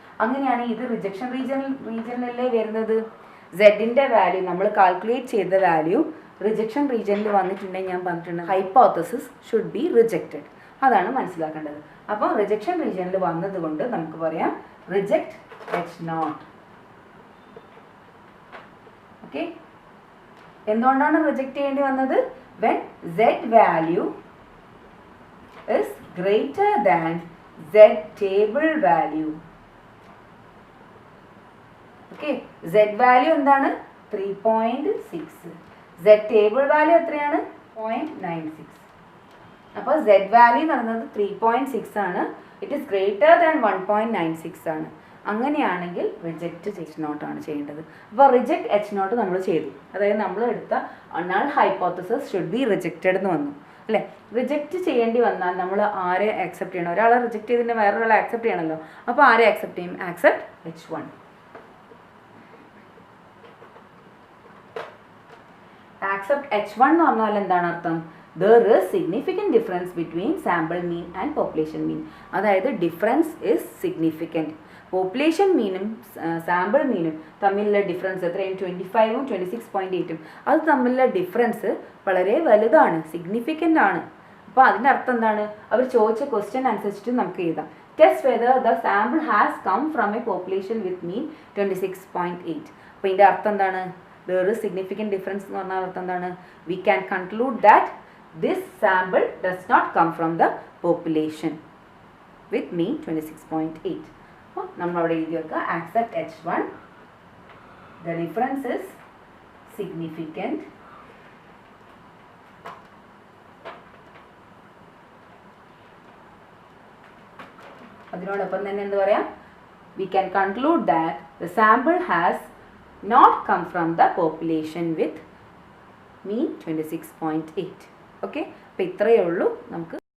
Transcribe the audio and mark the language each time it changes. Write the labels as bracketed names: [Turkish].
[Malayalam] അങ്ങനെയാണെങ്കിൽ ഇത് റിജക്ഷൻ റീജിയനിലല്ലേ വരുന്നത്. സെഡിൻ്റെ വാല്യൂ നമ്മൾ കാൽക്കുലേറ്റ് ചെയ്ത വാല്യൂ റിജക്ഷൻ റീജിയനിൽ വന്നിട്ടുണ്ടെങ്കിൽ ഞാൻ പറഞ്ഞിട്ടുണ്ട് [English] Hypothesis should be rejected. [Malayalam] അതാണ് മനസ്സിലാക്കേണ്ടത്. അപ്പോൾ റിജക്ഷൻ റീജിയനിൽ വന്നതുകൊണ്ട് നമുക്ക് പറയാം റിജക്റ്റ് H0. ഓക്കെ, എന്തുകൊണ്ടാണ് റിജക്റ്റ് ചെയ്യേണ്ടി വന്നത്? [English] When z value is greater than z table value. Okay, z value എന്താണ്? 3.6. z table value എത്രയാണ്? 0.96. [Malayalam] അപ്പോൾ z value എന്ന് പറയുന്നത് 3.6 ആണ്. [English] it is greater than 1.96 [Malayalam] ആണ്. അങ്ങനെയാണെങ്കിൽ റിജക്റ്റ് H0 ആണ് ചെയ്യേണ്ടത്. അപ്പോൾ റിജക്റ്റ് H0 നമ്മൾ ചെയ്തു. അതായത് നമ്മൾ എടുത്ത null hypothesis [English] should be rejected [Malayalam] എന്ന് വന്നു അല്ലേ? റിജക്റ്റ് ചെയ്യേണ്ടി വന്നാൽ നമ്മൾ ആരെ ആക്സെപ്റ്റ് ചെയ്യണം? ഒരാളെ റിജക്റ്റ് ചെയ്തതിൻ്റെ വേറൊരാളെ ആക്സെപ്റ്റ് ചെയ്യണമല്ലോ. അപ്പോൾ ആരെ ആക്സെപ്റ്റ് ചെയ്യും? Accept H1. ആക്സെപ്റ്റ് H1 എന്ന് പറഞ്ഞാൽ എന്താണ് അർത്ഥം? [English] There is significant difference between sample mean and population mean. [Malayalam] അതായത് [English] Difference is significant. [Malayalam] പോപ്പുലേഷൻ മീനും സാമ്പിൾ മീനും തമ്മിലുള്ള ഡിഫറൻസ് എത്രയും 25ഉം 26.8ഉം അത് തമ്മിലുള്ള ഡിഫറൻസ് വളരെ വലുതാണ്, സിഗ്നിഫിക്കൻ്റ് ആണ്. അപ്പോൾ അതിൻ്റെ അർത്ഥം എന്താണ്? അവർ ചോദിച്ച ക്വസ്റ്റ്യൻ അനുസരിച്ചിട്ട് നമുക്ക് എഴുതാം. [English] Test whether the sample has come from a population with mean 26.8. [Malayalam] അപ്പോൾ ഇതിൻ്റെ അർത്ഥം എന്താണ്? [English] there is significant difference [Malayalam] എന്ന് പറഞ്ഞാൽ അർത്ഥം എന്താണ്? [English] we can conclude that this sample does not come from the population with mean 26.8. [Malayalam] അപ്പോൾ നമ്മൾ അവിടെ എഴുതി വെക്കുക [English] accept H1, the difference is significant [Malayalam] അതിനോടൊപ്പം തന്നെ എന്ത് പറയാം? [English] we can conclude that the sample has not come from the population with mean 26.8. [Malayalam] Okay, അപ്പോൾ ഇത്രയേ ഉള്ളൂ നമുക്ക്